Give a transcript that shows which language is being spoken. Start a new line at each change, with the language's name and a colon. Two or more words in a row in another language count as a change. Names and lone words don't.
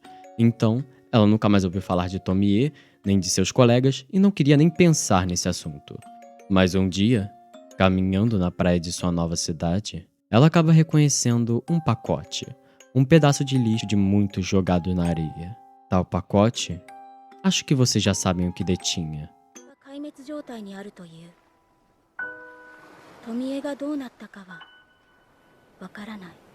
Portuguese: Então, ela nunca mais ouviu falar de Tomie, nem de seus colegas, e não queria nem pensar nesse assunto. Mas um dia, caminhando na praia de sua nova cidade, ela acaba reconhecendo um pacote, um pedaço de lixo de muito jogado na areia. Tal pacote, acho que vocês já sabem o que detinha.
Japanese: 壊滅状態にあるという。富江がどうなったかはわからない。